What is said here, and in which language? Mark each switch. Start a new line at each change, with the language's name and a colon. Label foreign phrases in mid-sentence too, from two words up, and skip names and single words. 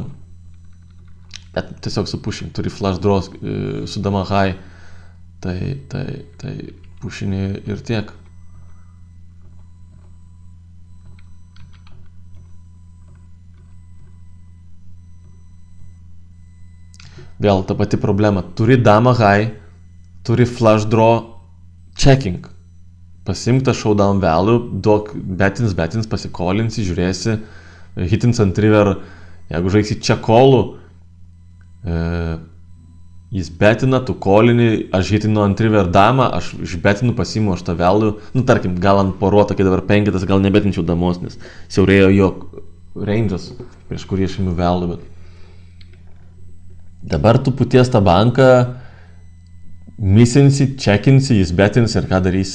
Lithuanian: Bet tiesiog supušinė, turi
English: flush draw
Lithuanian: su dama high, tai pušinė ir tiek. Vėl ta pati problema. Turi dama high, turi
English: flush draw,
Lithuanian: checking. Pasimk tą
English: showdown value,
Lithuanian: duok betins, pasikolinsi, žiūrėsi, hitins ant river, jeigu žaisi čia kolų, jis betina, tu kolini, aš hitinu ant river damą, aš išbetinu, pasimu aš tą value, tarkim, gal ant poruoto, kai dabar 5, gal nebetinčiau damos, nes siaurėjo jo range'as, prieš kurį aš imu value, bet dabar tu puties tą banką, misinsi, checkinsi, jis betins ir ką darysi.